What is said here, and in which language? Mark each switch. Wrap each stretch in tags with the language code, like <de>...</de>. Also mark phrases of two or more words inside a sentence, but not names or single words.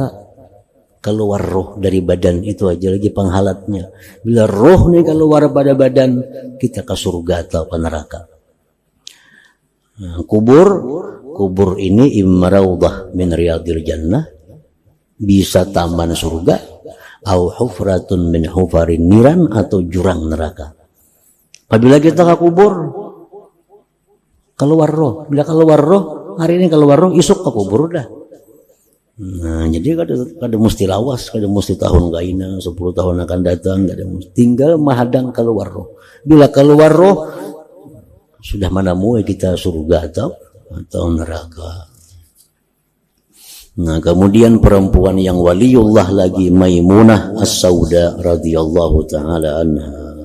<id>Keluar roh dari badan, itu aja lagi penghalatnya. Bila roh nih keluar pada badan, kita ke surga atau ke neraka. Nah, kubur ini</id> <ar>إما روضة من رياض الجنة,</ar> <id>bisa taman surga,</id> <ar>أو حفرة من حفر النيران,</ar> <id>atau jurang neraka. Apabila kita ke kubur, keluar roh. Bila keluar roh, hari ini keluar roh, esok ke kubur dah.</id> <bjn>Nah, jadi kada mesti lawas, kada mesti tahun gaina, 10 tahun akan datang, kada mesti, tinggal mahadang keluar roh.</bjn> <id>Bila keluar roh, sudah mana mau kita surga atau neraka. Nah, kemudian perempuan yang waliullah lagi, Maimunah As-Sauda</id> <ar>رضي الله تعالى عنها.</ar>